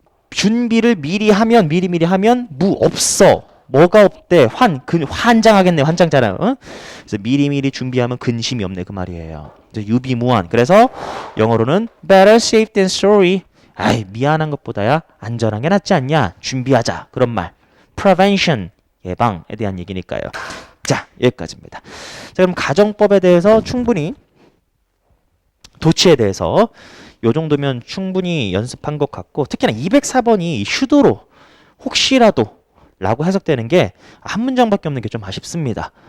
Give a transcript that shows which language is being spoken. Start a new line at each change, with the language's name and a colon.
Korean: 준비를 미리 하면 미리 하면 무 없어. 뭐가 없대? 환장하겠네. 환장잖아요. 어? 그래서 미리 준비하면 근심이 없네 그 말이에요. 이제 유비무환. 그래서 영어로는
English: better safe than sorry.
Korean: 아이 미안한 것보다야 안전한 게 낫지 않냐? 준비하자. 그런 말. prevention 예방에 대한 얘기니까요. 자 여기까지입니다. 자 그럼 가정법에 대해서 충분히 도치에 대해서 요 정도면 충분히 연습한 것 같고 특히나 204번이 슈도로 혹시라도 라고 해석되는 게 한 문장밖에 없는 게 좀 아쉽습니다.